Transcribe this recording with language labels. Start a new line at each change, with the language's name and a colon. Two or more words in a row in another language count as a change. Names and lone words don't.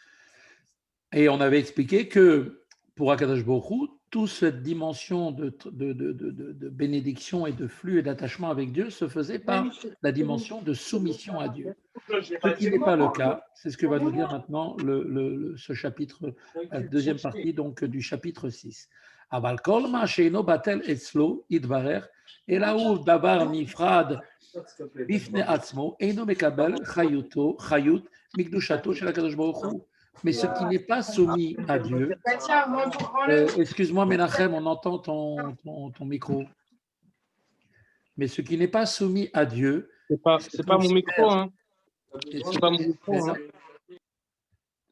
French: Et on avait expliqué que pour
Hebrew: הקדוש ברוך הוא,
French: toute cette dimension de bénédiction et de flux et d'attachement avec Dieu se faisait par la dimension de soumission à Dieu. Ce qui n'est pas le cas, c'est ce que va nous dire maintenant ce chapitre, la deuxième partie du chapitre 6.
Hebrew: אבל כל מה שאינו בטל אצלו יתברך, אלא הוא דבר נפרד בפני עצמו, אינו מקבל חיות מקדושתו של הקדוש ברוך הוא.
French: Mais ce qui n'est pas soumis à Dieu, excuse-moi Menachem, on entend ton micro, mais ce qui n'est pas soumis à Dieu, c'est pas mon micro, hein. C'est pas mon micro, hein.